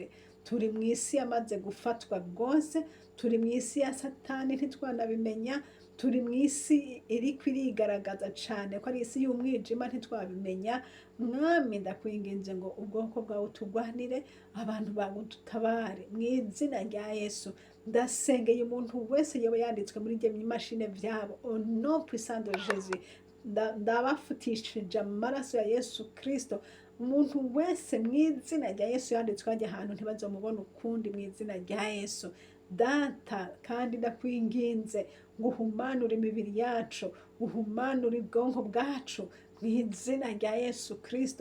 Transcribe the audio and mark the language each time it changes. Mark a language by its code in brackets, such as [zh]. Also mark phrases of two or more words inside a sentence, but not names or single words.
[rn] Turi mu isi yamaze gufatwa rwose, turi mu isi ya Satani ntitwanabimenya, turi mu isi iriko irigaragaza cane ko ari isi y'umwijima ntitwabimenya. Mwami ndakwinginze ngo ubwoko bwawe utugwanire, abantu bawe udutabare mwizina rya Yesu. Ndasengeye umuntu wese yoba yanditswe muri ibyo mashine vyabo [fr] au nom puissant de Jésus. [rn] Ndabafutishije amaraso ya Yesu Kristo. Umuntu wese mwizina rya Yesu yanditswe hajya ahantu ntibazomubona ukundi mwizina rya Yesu. Data kandi ndakwinginze ngo uhumanure imibiri yacu, uhumanure ubwonko bwacu mwizina rya Yesu Kristo.